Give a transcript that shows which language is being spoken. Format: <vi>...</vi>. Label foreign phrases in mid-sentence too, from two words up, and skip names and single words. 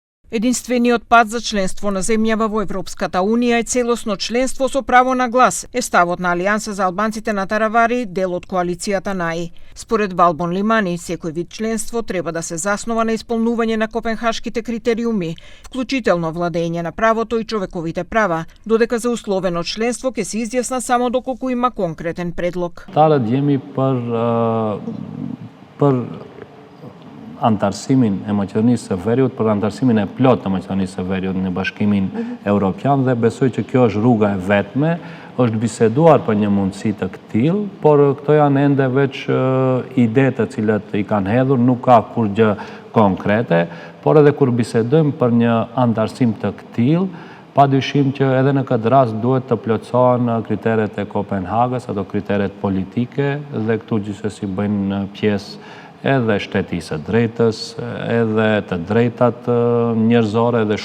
<mk>Единствениот пат за членство на земјава во Европската Унија е целосно членство со право на глас, е ставот на Алијанса за албанците на Таравари, дел од коалицијата НАИ. Според Валбон Лимани, секој вид членство треба да се заснова на исполнување на копенхашките критериуми, вклучително владење на правото и човековите права, додека за условено членство ќе се изјасна само доколку има конкретен предлог.</mk> <sq>Talët jemi për antarësimin e Maqedonisë së Veriut, për antarësimin e plot të Maqedonisë së Veriut në Bashkimin Evropian dhe besoj që kjo është rruga e vetme, është biseduar për një mundësi të këtill, por këto janë ende veç ide të cilat i kanë hedhur, nuk ka kur gjë konkrete, por edhe kur bisedojmë për një antarësim të këtill, padyshim që edhe në këtë rast duhet të plotësohen kriteret e Kopenhagës, ato kriteret politike, dhe këtu gjithsesi bëjnë pjesë edhe shtetisë drejtës, edhe të drejtat njerëzore,</sq>